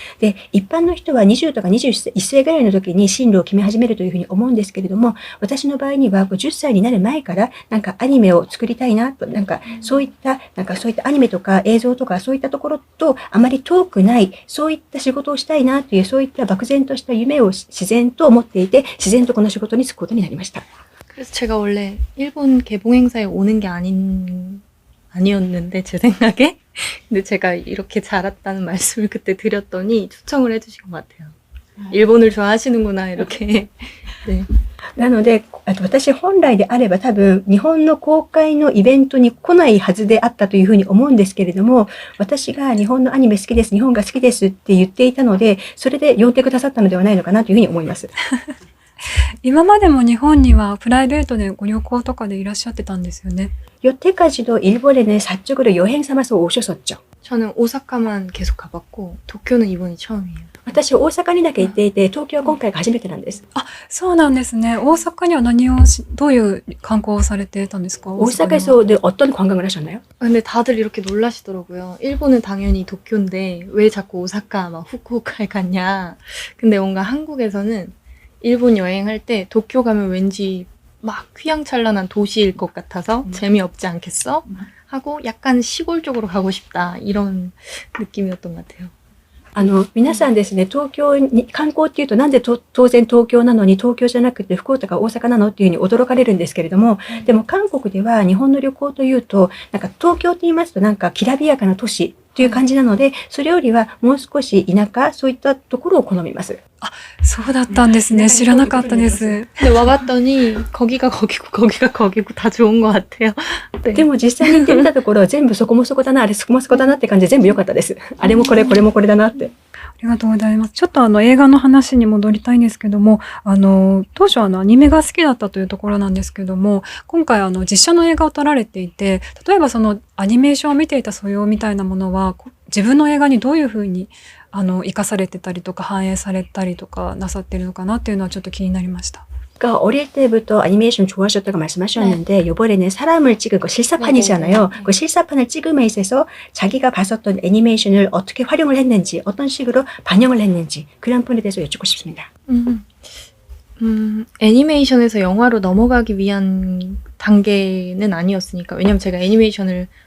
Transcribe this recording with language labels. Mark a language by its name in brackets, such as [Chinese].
[Japanese] で、一般の人は20とか21歳ぐらいの時に進路を決め始めるというふうに思うんですけれども、私の場合には10歳になる前からなんかアニメを作りたいなと、そういったアニメとか映像とかそういったところとあまり遠くない、そういった仕事をしたいなという、そういった漠然とした夢を自然と持っていて、自然とこの仕事に就くことになりました。 [Korean] 그래서 제가 원래 일본 개봉 행사에 오는 게 아니었는데 제 생각에 근데 제가 이렇게 잘했다는 말씀을 그때 드렸더니 초청을 해주신 것 같아요. 일본을 좋아하시는구나 이렇게. 네. [Japanese] なので、私本来であれば多分日本の公開のイベントに来ないはずであったというふうに思うんですけれども、私が日本のアニメ好きです、日本が好きですって言っていたので、それで呼んでくださったのではないのかなというふうに思います。今までも日本にはプライベートでご旅行とかでいらっしゃってたんですよね。 [Korean] 여태까지도 일본에는 사적으로 여행 삼아서 오셨었죠. 저는 오사카만 계속 가봤고 도쿄는 이번이 처음이에요. [Japanese] 私大阪にだけ行っていて、東京は今回が初めてなんです。そうなんですね。大阪にはどういう観光をされてたんですか？ [Korean] 오사카에서 어떤 관광을 하셨나요? 근데 다들 이렇게 놀라시더라고요. 일본은 당연히 도쿄인데 왜 자꾸 오사카 막 후쿠오카에 갔냐. 근데 뭔가 한국에서는 일본 여행할 때 도쿄 가면 왠지 막 휘황찬란한 도시일 것 같아서 재미없지 않겠어? 하고 약간 시골 쪽으로 가고 싶다 이런 느낌이었던 것 같아요. [Japanese] 皆さんですね、東京に観光っていうとなんで当然東京なのに東京じゃなくて福岡か大阪なのっていうふうに驚かれるんですけれども、でも韓国では日本の旅行というと、なんか東京って言いますとなんかきらびやかな都市という感じなので、それよりはもう少し田舎、そういったところを好みます。そうだったんですね。知らなかったです。 [Korean] 근데 와봤더니 거기가 거기고 다 좋은 것 같아요. 네. [Japanese] でも実際に行ってみたところ、全部そこもそこだな、あれそこもそこだなって感じで全部良かったです。あれもこれ、これもこれだなって。ありがとうございます。ちょっと映画の話に戻りたいんですけども、当初アニメが好きだったというところなんですけども、今回実写の映画を撮られていて、例えばそのアニメーションを見ていた素養みたいなものは、自分の映画にどういうふうに生かされてたりとか反映されたりとかなさってるのかなっていうのはちょっと気になりました。 [Korean] 그러니까 어릴 때부터 애니메이션 좋아하셨다고 말씀하셨는데, 이번에는 사람을 찍은 거 실사판이잖아요. 그 실사판을 찍음에 있어서 자기가 봤었던 애니메이션을 어떻게 활용을 했는지, 어떤 식으로 반영을 했는지 그런 부분에 대해서 여쭙고 싶습니다. 애니메이션에서 영화로 넘어가기 위한 단계는 아니었으니까. 왜냐면 제가 애니메이션을